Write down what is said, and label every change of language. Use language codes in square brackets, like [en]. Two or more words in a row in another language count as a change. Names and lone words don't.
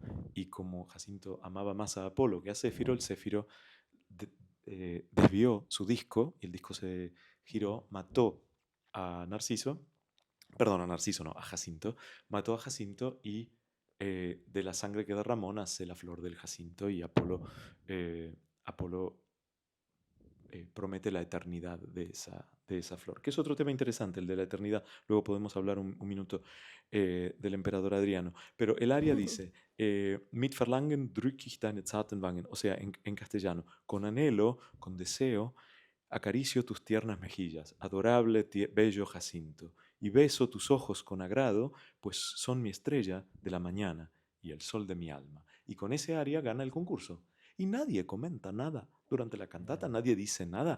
[es] Y como Jacinto amaba más a Apolo que a Céfiro, el Céfiro de- desvió su disco y el disco se giró, mató a Narciso, perdón, a Narciso no, a Jacinto, mató a Jacinto y de la sangre que derramó nace la flor del Jacinto y Apolo promete la eternidad de esa flor, que es otro tema interesante, el de la eternidad. Luego podemos hablar un minuto del emperador Adriano. Pero el aria dice, [de] mit Verlangen drück ich deine zarten Wangen, [es] o sea, en castellano, con anhelo, con deseo, acaricio tus tiernas mejillas, adorable, bello Jacinto, y beso tus ojos con agrado, pues son mi estrella de la mañana y el sol de mi alma. Y con ese aria gana el concurso. Y nadie comenta nada durante la cantata, nadie dice nada.